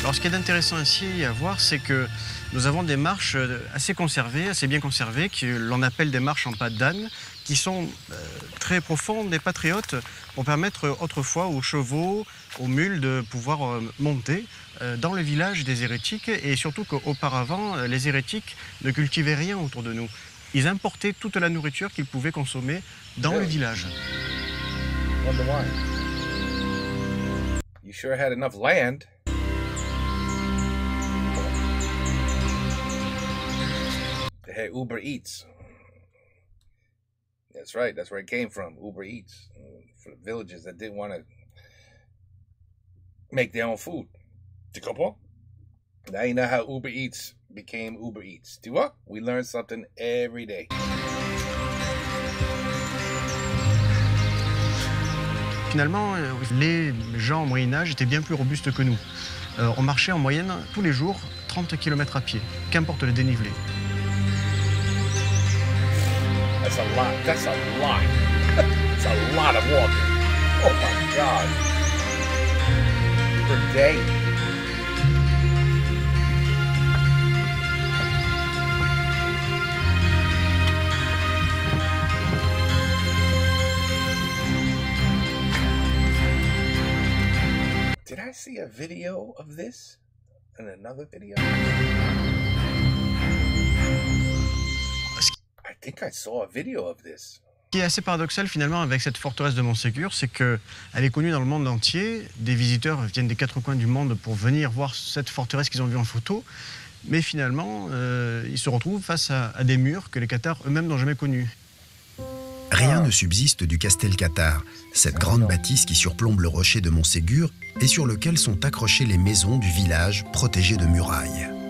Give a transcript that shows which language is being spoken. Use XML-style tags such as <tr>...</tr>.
<fr>Alors ce qui est intéressant ici à voir, c'est que nous avons des marches assez conservées, assez bien conservées, que l'on appelle des marches en pas d'âne, qui sont très profondes et patriotes pour permettre autrefois aux chevaux, aux mules de pouvoir monter dans le village des hérétiques, et surtout qu'auparavant, les hérétiques ne cultivaient rien autour de nous. Ils importaient toute la nourriture qu'ils pouvaient consommer dans le village.</fr> <en>Wonder why. You sure had enough land. They had Uber Eats. That's right. That's where it came from. Uber Eats. For the villages that didn't want to make their own food.</en> <fr>Tu comprends?</fr> <en>Now you know how Uber Eats became Uber Eats.</en> <fr>Tu vois?</fr> <en>We learn something every day.</en> <fr>Finalement, les gens au Moyen-Âge étaient bien plus robustes que nous. On marchait en moyenne tous les jours 30 km à pied, qu'importe le dénivelé.</fr> <en>That's a lot. That's a lot. That's a lot of walking. Oh my God. Per day. Did I see a video of this in another video? I think I saw a video of this.</en> <fr>Ce qui est assez paradoxal finalement avec cette forteresse de Montségur, c'est qu'elle est connue dans le monde entier. Des visiteurs viennent des quatre coins du monde pour venir voir cette forteresse qu'ils ont vue en photo. Mais finalement, ils se retrouvent face à des murs que les cathares eux-mêmes n'ont jamais connus. Rien ne subsiste du Castel Cathare, cette grande bâtisse qui surplombe le rocher de Montségur et sur lequel sont accrochées les maisons du village protégées de murailles.</fr>